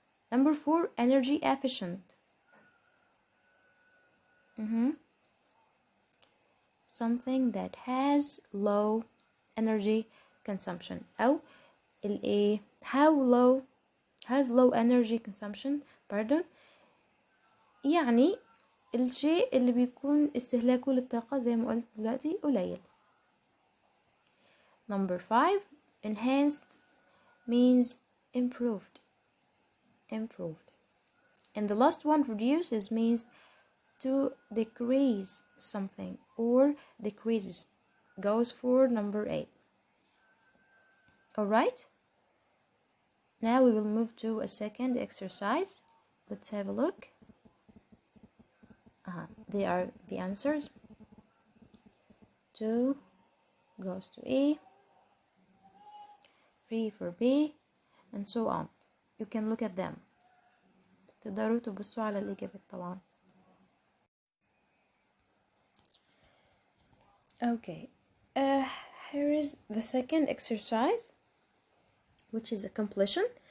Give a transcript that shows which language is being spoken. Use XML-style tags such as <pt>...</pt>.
<en>Number 4, energy efficient. Something that has low energy consumption. أو how low has low energy consumption.</en> <ar>يعني الشيء اللي بيكون استهلاكه للطاقة زي ما قلت دلوقتي قليل.</ar> <en>Number 5, enhanced means improved. And the last one, reduces, means to decrease something or decreases, goes for number 8. Alright, now we will move to a second exercise. Let's have a look. They are the answers. 2 goes to A, 3 for B, and so on. You can look at them.</en> <ar>تقدروا تبصوا على الإجابات طبعا.</ar> <en>Okay, here is the second exercise, which is a completion.</en>